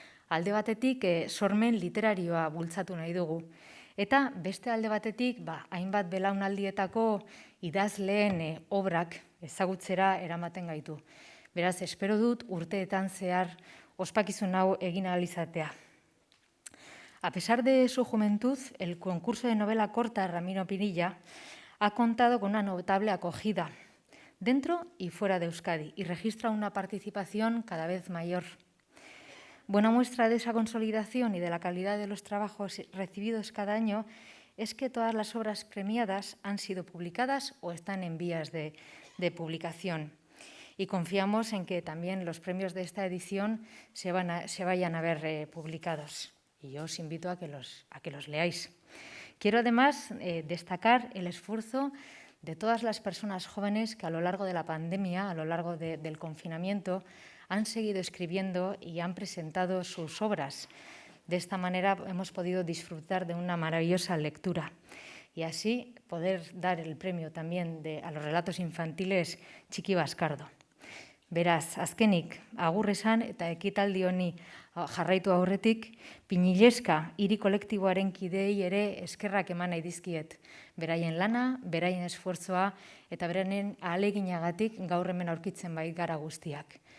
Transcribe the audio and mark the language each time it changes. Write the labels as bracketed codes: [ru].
[eu] Alde batetik sormen literarioa bultzatu nahi dugu. Eta beste alde batetik hainbat belaunaldietako idazleen obrak ezagutzera eramaten gaitu. Beraz, espero dut urteetan zehar ospakizun hau egin ahal izatea. [es] A pesar de su juventud, el concurso de novela corta Ramiro Pinilla ha contado con una notable acogida dentro y fuera de Euskadi y registra una participación cada vez mayor. Buena muestra de esa consolidación y de la calidad de los trabajos recibidos cada año es que todas las obras premiadas han sido publicadas o están en vías de publicación. Y confiamos en que también los premios de esta edición se vayan a ver publicados. Y yo os invito a que los leáis. Quiero además destacar el esfuerzo de todas las personas jóvenes que a lo largo de la pandemia, a lo largo del confinamiento, han seguido escribiendo y han presentado sus obras. De esta manera hemos podido disfrutar de una maravillosa lectura y así poder dar el premio también a los relatos infantiles Txiki Baskardo. [eu] Beraz, azkenik, agur esan eta ekitaldi honi jarraitu aurretik, Pinileska hiri kolektiboaren kideei ere eskerrak eman nahi dizkiet. Beraien lana, beraien esfuerzoa eta beraien ahaleginagatik gaur hemen aurkitzen bait gara guztiak.